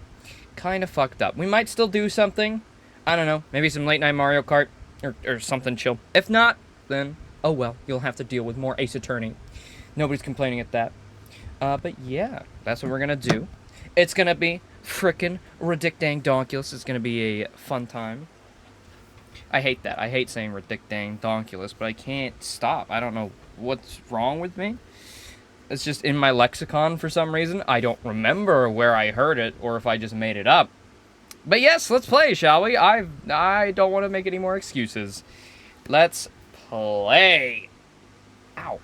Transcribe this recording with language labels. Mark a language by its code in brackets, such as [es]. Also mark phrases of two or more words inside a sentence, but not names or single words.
[en] We might still do something. I don't know. Maybe some late night Mario Kart or something chill. If not, then, oh well. You'll have to deal with more Ace Attorney. Nobody's complaining at that. But yeah, that's what we're going to do. It's going to be frickin' ridic-dang-donkulous. It's going to be a fun time. I hate that. I hate saying ridic-dang-donkulous, but I can't stop. I don't know what's wrong with me. It's just in my lexicon for some reason. I don't remember where I heard it or if I just made it up. But yes, let's play, shall we? I don't want to make any more excuses. Let's play. Ow.